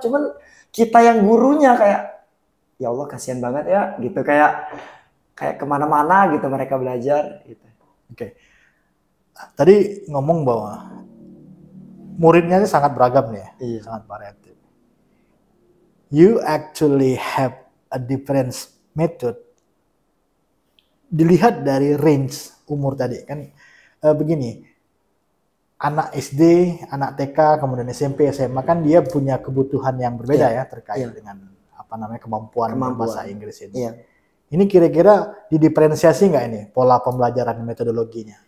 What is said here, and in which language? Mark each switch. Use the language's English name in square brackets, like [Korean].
[Indonesian] Cuman kita yang gurunya kayak ya Allah kasihan banget ya gitu, kayak kemana-mana gitu mereka belajar gitu. Oke. Tadi ngomong bahwa muridnya ini sangat beragam nih ya, sangat variatif. [English] You actually have a different method. [Indonesian] Dilihat dari range umur tadi kan begini. Anak SD, anak TK, kemudian SMP, SMA kan dia punya kebutuhan yang berbeda ya terkait dengan apa namanya kemampuan bahasa Inggris ini. Ini kira-kira didiferensiasi nggak ini pola pembelajaran metodologinya?